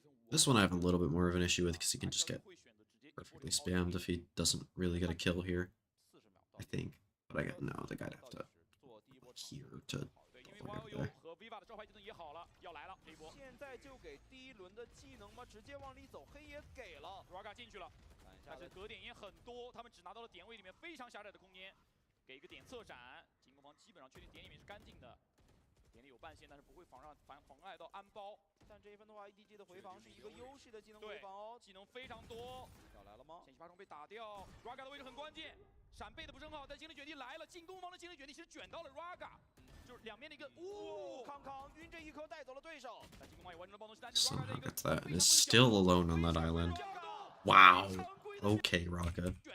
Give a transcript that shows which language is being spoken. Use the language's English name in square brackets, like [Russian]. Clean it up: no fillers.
[English] This one I have a little bit more of an issue with because he can just get perfectly spammed if he doesn't really get a kill here. I think. But I get no, the guy'd have to here to there. [Chinese] 和 Viva 的招牌技能也好了，要来了这一波。现在就给第一轮的技能吗？直接往里走，黑也给了，Raga 进去了，但是得点也很多，他们只拿到了点位里面非常狭窄的空间，给一个点侧闪，进攻方基本上确定点里面是干净的，点里有半线，但是不会妨碍到安包。但这一分的话 ，EDG 的回防是一个优势的技能回防哦，技能非常多。要来了吗？前期8中被打掉 ，Raga 的位置很关键，闪背的不是很好，但精灵卷地来了，进攻方的精灵卷地其实卷到了 Raga。就是两边的一个，康康晕这一颗带走了对手。 [English] Somehow gets that and is still alone on that island. Wow. Okay, Raga.